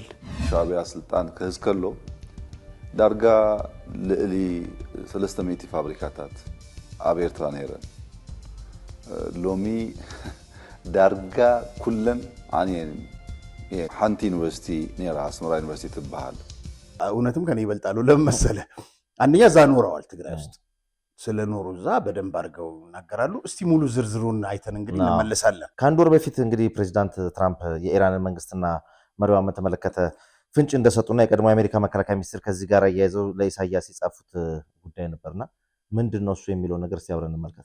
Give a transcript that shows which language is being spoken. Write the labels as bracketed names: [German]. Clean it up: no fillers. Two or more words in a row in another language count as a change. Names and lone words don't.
[Tigrinya] ሻዕብያ ስልጣን ክህዝ ከሎ ዳርጋ ልዕሊ 300 ፋብሪካታት ኣብ ኤርትራ ነይረን። ሎሚ ዳርጋ ኩለን ዓንየን ሓንቲ ዩኒቨርሲቲ ነይራ አስመራ ዩኒቨርሲቲ ትበሃል። [Amharic] እውነትም ከኔ ይበልጣሉ። ለምን መሰለህ? አንደኛ እዛ ኖረዋል ትግራይ ውስጥ ስለኖሩ እዛ በደንብ አድርገው ይናገራሉ። እስቲ ሙሉ ዝርዝሩን አይተን እንግዲህ እንመለሳለን። ከአንድ ወር በፊት እንግዲህ ፕሬዚዳንት ትራምፕ የኢራንን መንግስትና መሪዋን በተመለከተ ፍንጭ እንደሰጡና የቀድሞ የአሜሪካ መከላከያ ሚኒስትር ከዚህ ጋር አያይዘው ለኢሳያስ የጻፉት ጉዳይ ነበርና ምንድን ነው እሱ የሚለው ነገር ሲያብረን እንመልከት።